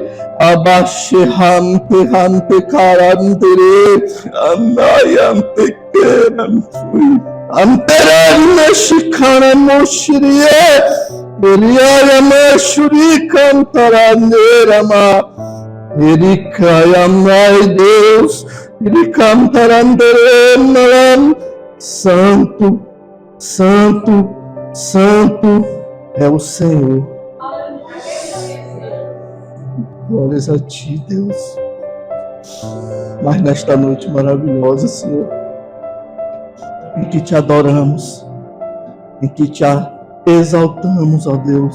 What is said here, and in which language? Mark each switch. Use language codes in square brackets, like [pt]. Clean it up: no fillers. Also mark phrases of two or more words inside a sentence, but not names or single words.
[pt] Abashe hamte karantere amayamte keramfui anterenne shikana moshiriye beriyayame shurikan taranderama erikayamai Deus erikam taranderenalam santo, santo, santo é o Senhor. Glórias a Ti, Deus. Mas nesta noite maravilhosa, Senhor, em que Te adoramos, em que Te exaltamos, ó Deus.